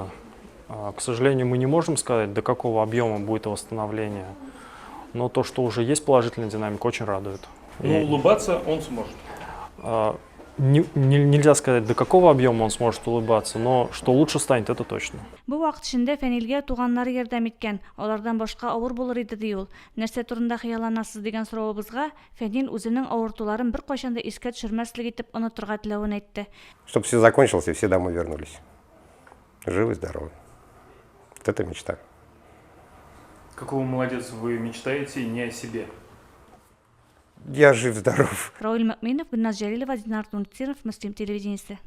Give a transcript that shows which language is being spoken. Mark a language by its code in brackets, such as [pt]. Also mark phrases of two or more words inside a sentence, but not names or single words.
[ru] К сожалению, мы не можем сказать, до какого объема будет восстановление. Но то, что уже есть положительная динамика, очень радует. Но улыбаться он сможет. Нельзя сказать, до какого объема он сможет улыбаться, но что лучше станет, это точно. [tt] Бу вакыт эчендә Фәнилгә туганнары ярдәм иткән. Алардан башка авыр булыр иде ди ул. Нәрсә турында хыялланасыз дигән соравыбызга Фәнил үзенең авыртуларын бер кайчан да искә төшермәслек итеп онытырга теләвен әйтте. [ru] Чтобы все закончилось и все домой вернулись. Живы, здоровы. Вот это мечта. Какого молодец, вы мечтаете не о себе. Я жив, здоров. [tt] Рауль Макминов, Гульназ Җәлилова, Динар Тунтиров, Мөслим телевидениесе.